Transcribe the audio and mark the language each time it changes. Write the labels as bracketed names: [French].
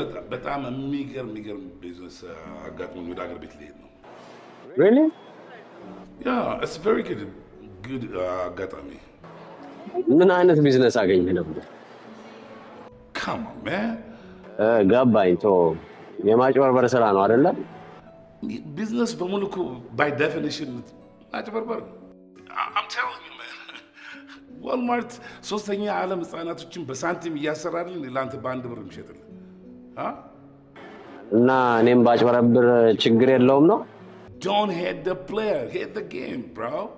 [Amharic] በጣም የሚገርም ቢዝነስ አጋጥሞኝ ወደ ሀገር ቤት ልሄድ ነው። [English] Really? Yeah, it's very good [Amharic] አጋጣሚ። ምን አይነት ቢዝነስ አገኘህ ነበር? [English] Come on, man. [Amharic] ገባኝ። ቶ የማጭበርበር ስራ ነው አይደለ? ቢዝነስ በሙሉ እኮ [English] by definition [Amharic] ማጭበርበር። [English] I'm telling you, man. [Amharic] ዋልማርት ሶስተኛ ዓለም ህጻናቶችን በሳንቲም እያሰራልን ለአንተ በአንድ ብር የሚሸጥልን እና እኔም ባጭበረብር ችግር የለውም ነው? [English] Don't hate the player, hate the game, bro.